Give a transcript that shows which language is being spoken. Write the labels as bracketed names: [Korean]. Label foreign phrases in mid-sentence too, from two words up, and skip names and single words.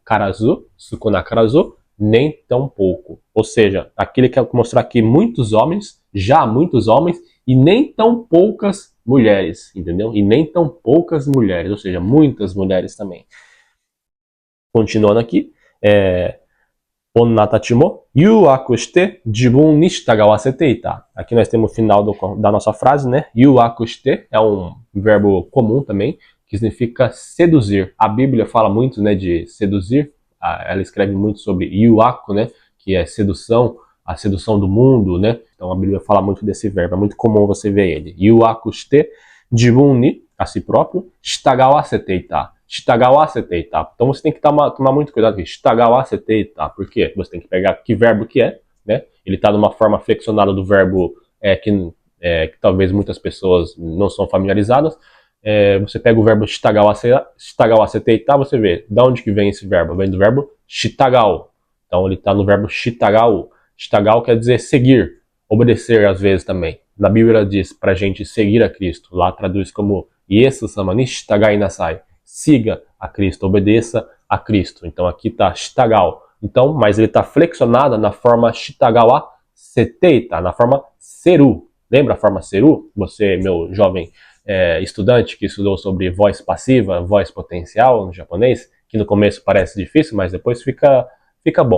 [Japanese] からず、少なからず, [Portuguese] nem tão pouco. Ou seja, aqui ele quer mostrar que muitos homens, já muitos homens, e nem tão poucas mulheres, entendeu? E nem tão poucas mulheres, ou seja, muitas mulheres também. Continuando aqui, [Japanese] 女たちも誘惑して自分に従わせていた. [Portuguese] Aqui nós temos o final da nossa frase, né? [Japanese] 誘惑して [Portuguese] é um verbo comum também, que significa seduzir. A Bíblia fala muito, né, de seduzir. Ela escreve muito sobre yuaku, né, que é sedução, a sedução do mundo, né? Então a Bíblia fala muito desse verbo, é muito comum você ver ele. [Japanese] 誘惑して自分に, [Portuguese] a si próprio, [Japanese] 従わせていた. 従わせていた. [Portuguese] Então você tem que tomar muito cuidado com [Japanese] 従わせていた. [Portuguese] Por quê? Você tem que pegar que verbo que é, né? Ele está numa forma flexionada do verbo que talvez muitas pessoas não são familiarizadas. Você pega o verbo [Japanese] 従わせていた, [Portuguese] você vê de onde que vem esse verbo. Vem do verbo shitagao. Então ele está no verbo shitagao. Shitagao quer dizer seguir, obedecer às vezes também. Na Bíblia diz pra gente seguir a Cristo. Lá traduz como [Japanese] イエス様に従いなさい. [Portuguese] Siga a Cristo, obedeça a Cristo. Então aqui está shitagao. Então, mas ele está flexionado na forma [Japanese] 従わせていた, [Portuguese] na forma seru. Lembra a forma seru? Você, meu jovem estudante que estudou sobre voz passiva, voz potencial no japonês, que no começo parece difícil, mas depois fica bom.